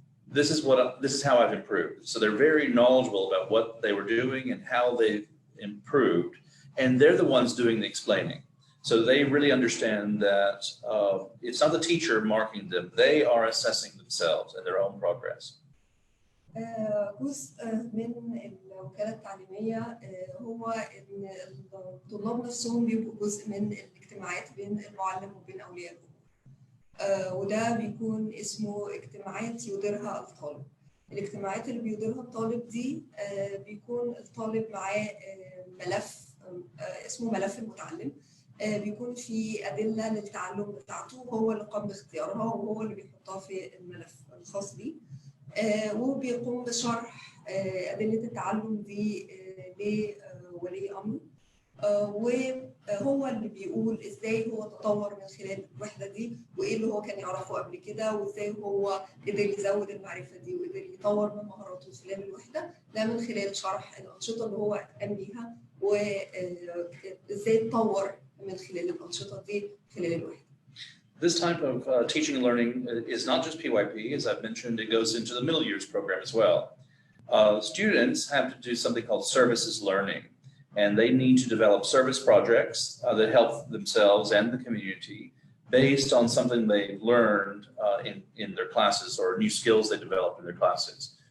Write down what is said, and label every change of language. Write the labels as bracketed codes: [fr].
[en] This is how I've improved. So they're very knowledgeable about what they were doing and how they've improved, and they're the ones doing the explaining. So they really understand that it's not the teacher marking them; they are assessing themselves and their own progress. [ar] جزء من الوكالة التعليمية هو إن الطلاب نفسهم بيبقوا جزء من الاجتماعات بين المعلم وبين أولياء الأمور، وده بيكون اسمه اجتماعات يديرها الطالب. الاجتماعات اللي بيديرها الطالب دي بيكون الطالب معاه ملف اسمه ملف المتعلم، بيكون في أدلة للتعلم بتاعته، هو اللي قام باختيارها وهو اللي بيحطها في الملف الخاص بيه، وبيقوم بشرح أدلة التعلم دي لولي أمره، وهو اللي بيقول إزاي هو تطور من خلال الوحدة دي، وإيه اللي هو كان يعرفه قبل كده، وإزاي هو قدر يزود المعرفة دي وقدر يطور من مهاراته خلال الوحدة، ده من خلال شرح الأنشطة اللي هو قام بيها، وإزاي تطور من خلال الأنشطة دي خلال الوحدة. [en] This type of teaching and learning is not just PYP, as I've mentioned, it goes into the middle years program as well. Students have to do something called services learning, and they need to develop service projects that help themselves and the community based on something they've learned in their classes or new skills they developed in their classes.